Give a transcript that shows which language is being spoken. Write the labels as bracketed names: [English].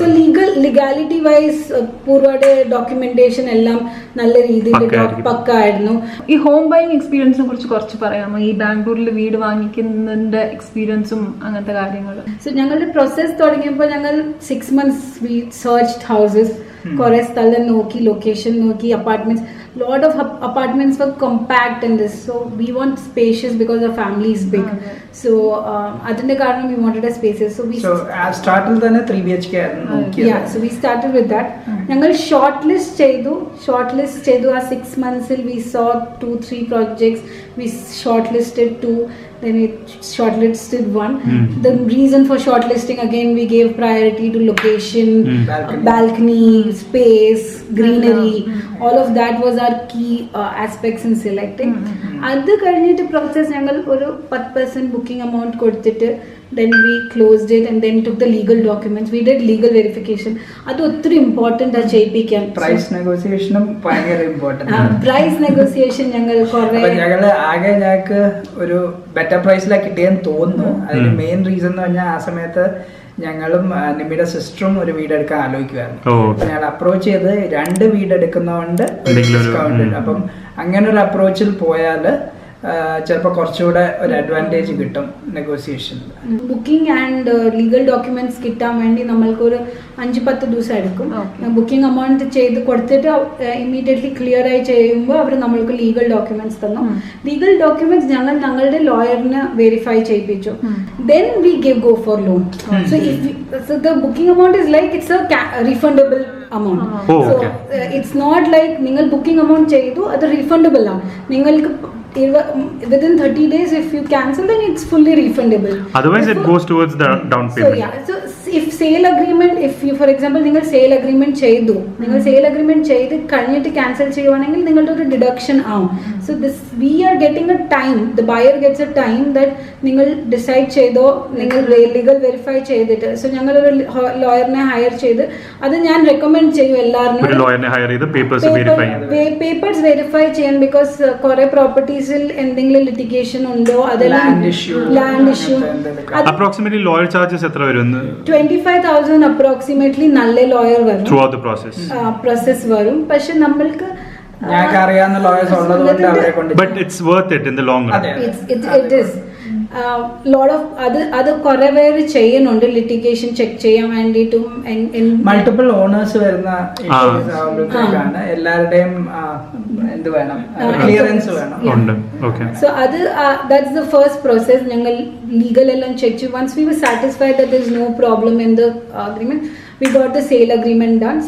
[Malayalam] So legality vice പൂർവ്വയുടെ documentation എല്ലാം നല്ല രീതിയിൽ പക്ക ആയിരുന്നു. ഈ ഹോം ബൈങ് എക്സ്പീരിയൻസിനെ കുറിച്ച് കുറച്ച് പറയാമോ? ഈ ബാംഗ്ലൂരിൽ വീട് വാങ്ങിക്കുന്നതിന്റെ എക്സ്പീരിയൻസും അങ്ങനത്തെ കാര്യങ്ങൾ. സോ ഞങ്ങളുടെ പ്രോസസ് തുടങ്ങിയപ്പോൾ ഞങ്ങൾ [English] 6 months we searched houses. [Malayalam] കുറെ സ്ഥലം നോക്കി, ലൊക്കേഷൻ നോക്കി, apartments. [English] Lot of apartments were compact in this, so we want spacious because our family is big. So adinte karanam we wanted a spacious, so we started then 3 BHK നോക്കിയത്. Yeah, so we started with that. [Malayalam] ഞങ്ങൾ shortlist ചെയ്തു ആ [English] 6 months we saw 2-3 projects. We shortlisted 2, then we shortlisted 1. The reason for shortlisting, again, we gave priority to location, balcony, space, greenery. All of that was our key aspects in selecting. [Malayalam] അത് കഴിഞ്ഞിട്ട് process ഞങ്ങൾ ഒരു 10% booking amount കൊടുത്തിട്ട് [English] then we closed it and then took the legal documents. We did legal verification. [Malayalam] അത് ഒത്തിരി important ആ ചെയ്യിപ്പിക്കാൻ. Price നെഗോസിയേഷനും ഭയങ്കര ഇമ്പോർട്ടൻ്റ്. പ്രൈസ് നെഗോസിയേഷൻ ഞങ്ങൾ ഞങ്ങൾക്ക് ഒരു ബെറ്റർ പ്രൈസിലാണ് കിട്ടിയെന്ന് തോന്നുന്നു. അതിന് മെയിൻ റീസൺ എന്ന് പറഞ്ഞാൽ ആ സമയത്ത് ഞങ്ങളും നിമ്മിയുടെ സിസ്റ്ററും ഒരു വീടെടുക്കാൻ ആലോചിക്കുമായിരുന്നു. ഞങ്ങൾ അപ്രോച്ച് ചെയ്ത് 2 വീടെടുക്കുന്നതുകൊണ്ട് ഡിസ്കൗണ്ട്. അപ്പം അങ്ങനെ ഒരു അപ്രോച്ചിൽ പോയാൽ ചിലപ്പോൾ കുറച്ചുകൂടെ ഒരു അഡ്വാൻറ്റേജ് കിട്ടും നെഗോസിയേഷനിൽ. ബുക്കിംഗ് ആൻഡ് ലീഗൽ ഡോക്യുമെന്റ്സ് കിട്ടാൻ വേണ്ടി നമ്മൾക്കൊരു 5-10 ദിവസം എടുക്കും. ബുക്കിംഗ് അമൗണ്ട് ചെയ്ത് കൊടുത്തിട്ട് ഇമ്മീഡിയറ്റ്ലി ക്ലിയർ ആയി ചെയ്യുമ്പോൾ അവർ നമ്മൾക്ക് ലീഗൽ ഡോക്യുമെന്റ്സ് തന്നു. ലീഗൽ ഡോക്യുമെന്റ്സ് ഞങ്ങളുടെ ലോയറിന് verify ചെയ്യിപ്പിച്ചു. [English] Then we go for loan. So the booking amount is like it's a refundable amount. It's not like [Malayalam] നിങ്ങൾ ബുക്കിംഗ് അമൗണ്ട് ചെയ്തു അത് റീഫണ്ടബിൾ ആണ്. [English] നിങ്ങൾക്ക് within 30 days if you cancel then it's fully refundable. Otherwise it goes towards the down payment. So if sale agreement, if you for example [Malayalam] നിങ്ങൾ sale agreement ചെയ്തു, നിങ്ങൾ sale agreement ചെയ്ത് കഴിഞ്ഞിട്ട് cancel ചെയ്യുവാണെങ്കിൽ നിങ്ങളുടെ ഒരു deduction ആവും. [English] So this we are getting a time, the buyer gets a time that [Malayalam] നിങ്ങൾ decide ചെയ്തോ, നിങ്ങൾ legal verify ചെയ്തിട്ട്. So ഞങ്ങൾ ഒരു ലോയറിനെ ഹയർ ചെയ്ത് അത് ഞാൻ റെക്കമെൻഡ് ചെയ്യും എല്ലാവരും ഒരു ലോയറിനെ ഹയർ ചെയ്ത് പേപ്പേഴ്സ് വെരിഫൈ ചെയ്യാൻ. ബിക്കോസ് കുറെ പ്രോപ്പർട്ടീസിൽ എന്തെങ്കിലും ലിറ്റിഗേഷൻ ഉണ്ടോ, അതെല്ലാം land issue. Approximately lawyer charges എത്ര വരും? 25,000 അപ്രോക്സിമേറ്റ്ലി നല്ല ലോയർ വരും, [English] throughout the [Malayalam] പ്രോസസ് വരും. പക്ഷെ നമ്മൾക്ക് ഞങ്ങൾക്ക് അറിയാവുന്ന ലോയേഴ്സ് ഉള്ളതുകൊണ്ട് അവരെ കൊണ്ട് [English] But it's worth it in the long run. It is lot of [Malayalam] അത് കുറെ പേര് ചെയ്യുന്നുണ്ട് ലിറ്റിഗേഷൻ ചെക്ക് ചെയ്യാൻ വേണ്ടിയിട്ടും. മൾട്ടിപ്പിൾ ഓണേഴ്സ് വരുന്ന ആവുമ്പോഴത്തേക്കാണ് എല്ലാവരുടെയും എന്ത് വേണം, ക്ലിയറൻസ് വേണം. സോ അത് [English] That's the first process. [Malayalam] ഞങ്ങൾ ലീഗൽ എല്ലാം ചെക്ക് ചെയ്യും. [English] Once we were satisfied that there is no problem in the agreement, we got the sale agreement done.